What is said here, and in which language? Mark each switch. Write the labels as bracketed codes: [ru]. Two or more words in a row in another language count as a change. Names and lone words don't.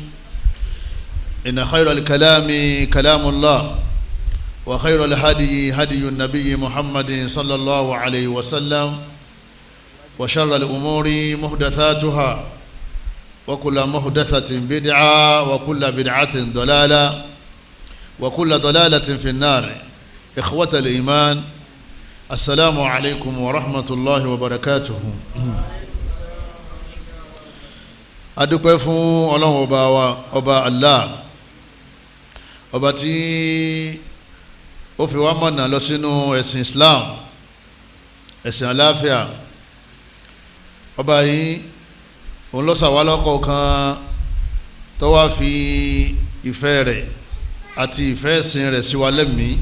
[ar] إن خير الكلام كلام الله، وخير الهدي هدي النبي محمد صلى الله عليه وسلم، وشر الأمور محدثاتها، وكل محدثة بدعة، وكل بدعة ضلالة، وكل ضلالة في النار. إخوة الإيمان، السلام عليكم ورحمة الله وبركاته. [yo] adúpẹ́ fún Ọlọ́run ọba wa, ọba Allah, ọba tí ó fi wá mọ̀nà lọ sínú ẹ̀sìn Islam, ẹ̀sìn àlàáfíà. Ọba yìí òun ló ṣà wá lọ́kọ̀ọ̀kan tó wá fi ìfẹ́ rẹ̀ àti ìfẹ́ ẹ̀sìn rẹ̀ sí wa lẹ́mìí.